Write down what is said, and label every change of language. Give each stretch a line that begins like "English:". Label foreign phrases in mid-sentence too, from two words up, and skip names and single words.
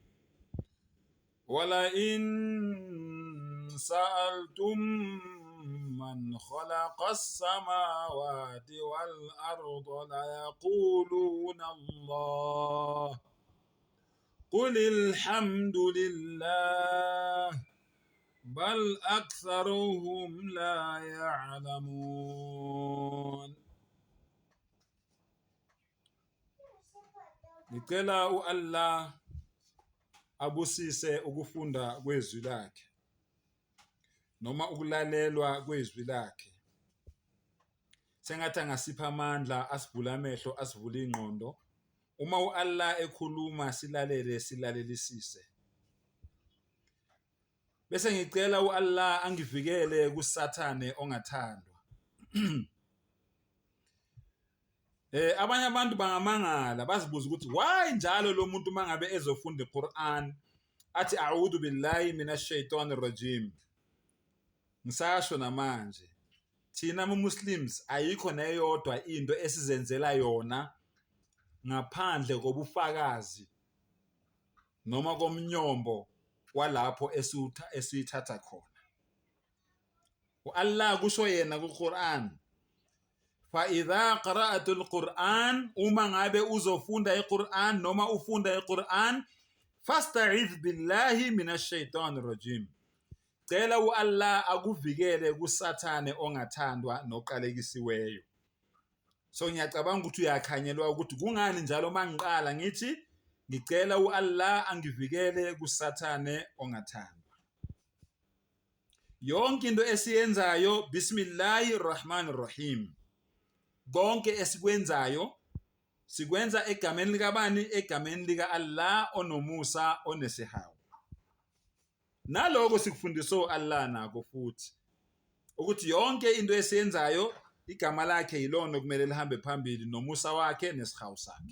Arabic: ولئن سألتم من خلق السماوات والأرض ليقولون الله قل الحمد لله بل أكثرهم لا يعلمون.
Zulu: Ngicela uAllah abusise ukufunda kwezwi lakhe noma ukulalelwa kwezwi lakhe. Sengathi angasipha amandla, asivule amehlo, asivule ingqondo. Uma uAllah ekhuluma silalelisise. Bese ngicela uAllah angivikele kusathane ongathandwa. Abanye abantu bangamangala bazibuza ukuthi why njalo lo muntu mangabe ezofunda iQuran athi
Arabic: أعوذ بالله من الشيطان الرجيم.
Zulu: Ngisasho namanje thina Muslims ayikho neyodwa into esizenzela yona ngaphandle kobufakazi noma komnyombo walapho esiyithatha khona. uAllah kusho yena kuQuran,
Arabic: فإذا قرأت القرآن
Zulu: uma ngabe uzofunda iQuran noma ufunda iQuran
Arabic: فاستعذ بالله من الشيطان الرجيم.
Zulu: Cela uAllah akuvikele kusathane ongathandwa noqalekisiweyo. So ngiyacabanga ukuthi uyakhanyelwa ukuthi kungani njalo mangiqala ngithi ngicela uAllah angivikele kusathane ongathandwa. Yonke into esiyenzayo
Arabic: بسم الله الرحمن الرحيم.
Zulu: Konke esikwenzayo sikwenza egameni likabani? Egameni lika Allah onomusa onesihawu. Naloko sikufundiswa uAllah nako futhi ukuthi yonke into esiyenzayo igama lakhe yilona okumele lihambe phambili nomusa wakhe nesihawu sakhe.